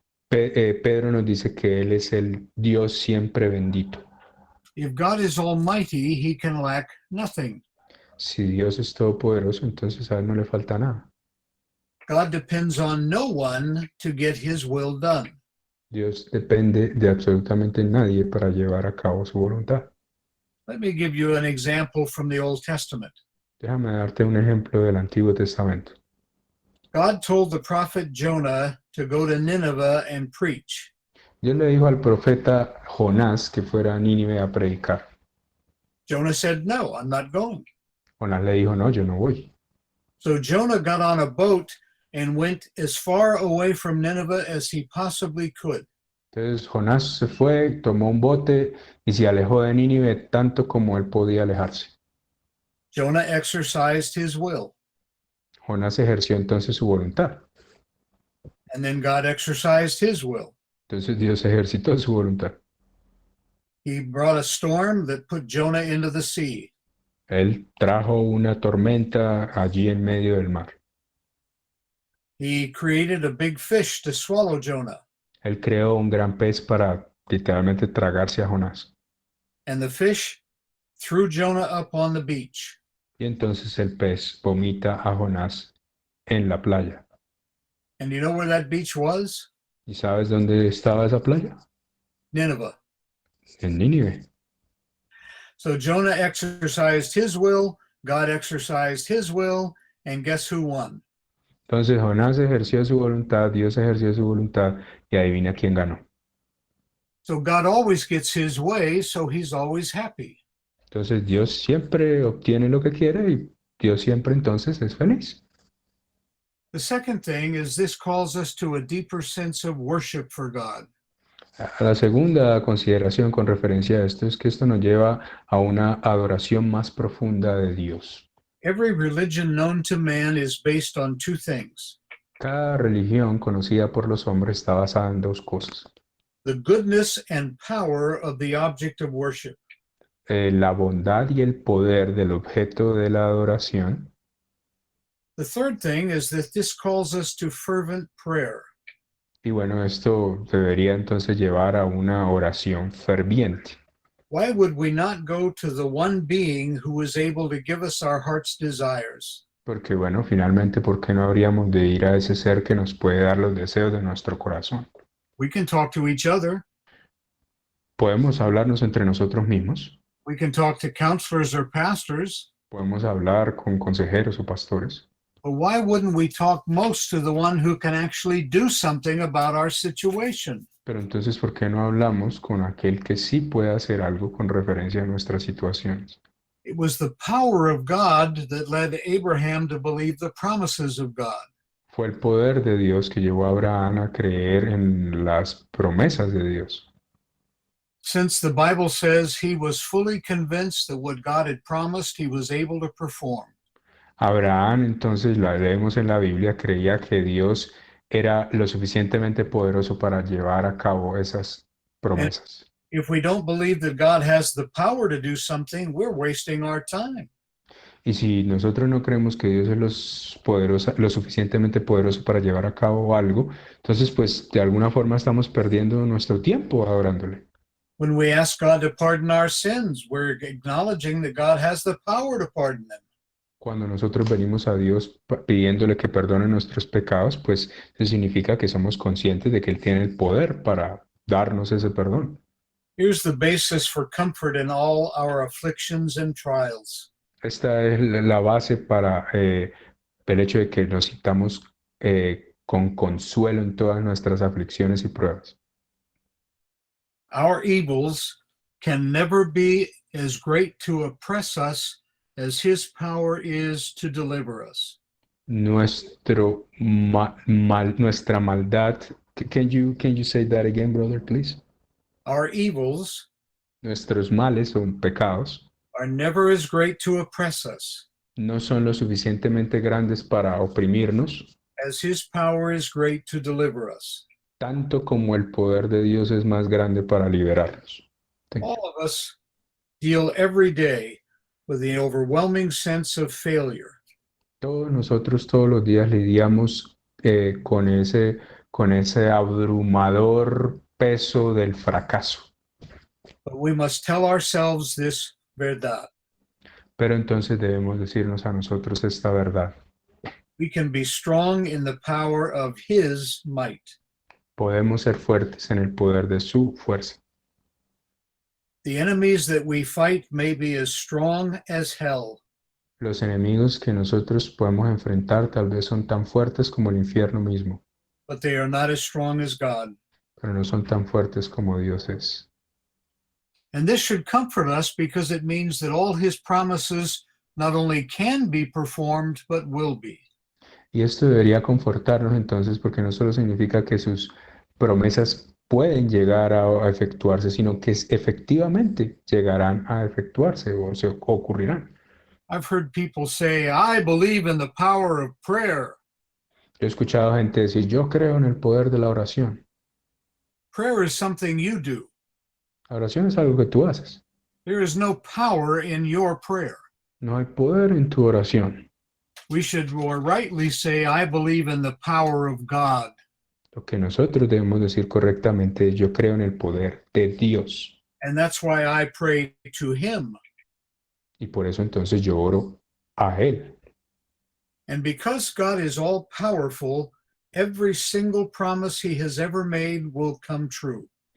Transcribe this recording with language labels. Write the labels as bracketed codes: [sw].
[es] Pedro nos dice que Él es el Dios siempre bendito. [en] If God is almighty, he can lack nothing. [es] Si Dios es todopoderoso, entonces a Él no le falta nada. [en] God depends on no one to get his will done. [es] Dios depende de absolutamente nadie para llevar a cabo su voluntad. [en] Let me give you an example from the Old Testament. [es] Déjame darte un ejemplo del Antiguo Testamento. [en] God told the prophet Jonah to go to Nineveh and preach. [es] Dios le dijo al profeta Jonás que fuera a Nínive a predicar. [en] Jonah said, "No, I'm not going." [es] Jonás le dijo, no, yo no voy. [en] So Jonah got on a boat and went as far away from Nineveh as he possibly could. [es] Entonces Jonás se fue, tomó un bote y se alejó de Nínive tanto como él podía alejarse. [en] Jonah exercised his will, [es] Jonás ejerció entonces su voluntad. [en] and then God exercised his will. [es] Entonces Dios ejercitó su voluntad. [en] He brought a storm that put Jonah into the sea. [es] Él trajo una tormenta allí en medio del mar. [en] He created a big fish to swallow Jonah, [es] Él creó un gran pez para literalmente tragarse a Jonás. [en] and the fish threw Jonah up on the beach. [es] Y entonces el pez vomita a Jonás en la playa. [en] And you know where that beach was? [es] ¿Y sabes dónde estaba esa playa? [en] Nineveh. [es] En Nínive. [en] So Jonah exercised his will, God exercised his will, and guess who won? [es] Entonces Jonás ejerció su voluntad, Dios ejerció su voluntad y adivina quién ganó. [en] So God always gets his way, so he's always happy. [es] Entonces Dios siempre obtiene lo que quiere y Dios siempre entonces es feliz. [en] The second thing is this calls us to a deeper sense of worship for God. [es] La segunda consideración con referencia a esto es que esto nos lleva a una adoración más profunda de Dios. [en] Every religion known to man is based on two things: [es] Cada religión conocida por los hombres está basada en dos cosas: [en] the goodness and power of the object of worship. [es] la bondad y el poder del objeto de la adoración. [en] The third thing is that this calls us to fervent prayer. [es] Y bueno, esto debería entonces llevar a una oración ferviente. [en] Why would we not go to the one being who is able to give us our heart's desires? [es] Porque bueno, finalmente, ¿por qué no habríamos de ir a ese ser que nos puede dar los deseos de nuestro corazón? [en] We can talk to each other. [es] Podemos hablarnos entre nosotros mismos, [en] We can talk to counselors or pastors. [es] podemos hablar con consejeros o pastores, [en] But why wouldn't we talk most to the one who can actually do something about our situation? [es] pero entonces, ¿por qué no hablamos con aquel que sí puede hacer algo con referencia a nuestras situaciones? [en] It was the power of God that led Abraham to believe the promises of God. [es] Fue el poder de Dios que llevó a Abraham a creer en las promesas de Dios. [en] Since the Bible says he was fully convinced that what God had promised, he was able to perform. [es] Abraham, entonces, la leemos en la Biblia, creía que Dios era lo suficientemente poderoso para llevar a cabo esas promesas. [en] If we don't believe that God has the power to do something, we're wasting our time. [es] Y si nosotros no creemos que Dios es lo suficientemente poderoso para llevar a cabo algo, entonces pues de alguna forma estamos perdiendo nuestro tiempo adorándole. [en] When we ask God to pardon our sins, we're acknowledging that God has the power to pardon them. [es] Cuando nosotros venimos a Dios pidiéndole que perdone nuestros pecados, pues eso significa que somos conscientes de que Él tiene el poder para darnos ese perdón. [en] Here's the basis for comfort in all our afflictions and trials. [es] Esta es la base para el hecho de que nos sintamos con consuelo en todas nuestras aflicciones y pruebas. [en] Our evils can never be as great to oppress us as his power is to deliver us. [es] Nuestra maldad. [en] Can you say that again, brother, please? Our evils [es] Nuestros males o pecados [en] are never as great to oppress us [es] no son lo suficientemente grandes para oprimirnos, [en] as his power is great to deliver us. [es] tanto como el poder de Dios es más grande para liberarnos. [en] All of us deal every day with the overwhelming sense of failure. [es] Todos nosotros todos los días lidiamos con ese abrumador peso del fracaso. [en] But we must tell ourselves this verdad. [es] Pero entonces debemos decirnos a nosotros esta verdad. [en] We can be strong in the power of his might. [es] Podemos ser fuertes en el poder de su fuerza. [en] The enemies that we fight may be as strong as hell, [es] Los enemigos que nosotros podemos enfrentar tal vez son tan fuertes como el infierno mismo, [en] but they are not as strong as God. [es] pero no son tan fuertes como Dios es. [en] And this should comfort us because it means that all his promises not only can be performed, but will be. [es] Y esto debería confortarnos entonces porque no solo significa que sus promesas pueden llegar a efectuarse, sino que efectivamente llegarán a efectuarse o se ocurrirán. [en] I've heard people say, I believe in the power of prayer. [es] Yo he escuchado gente decir, yo creo en el poder de la oración. [en] Prayer is something you do. [es] La oración es algo que tú haces. [en] There is no power in your prayer. [es] No hay poder en tu oración. [en] We should more rightly say, I believe in the power of God. [es] Lo que nosotros debemos decir correctamente es, yo creo en el poder de Dios. [en] And that's why I pray to him. [es] Y por eso entonces yo oro a Él. [en] And because God is all powerful, every single promise he has ever made will come true.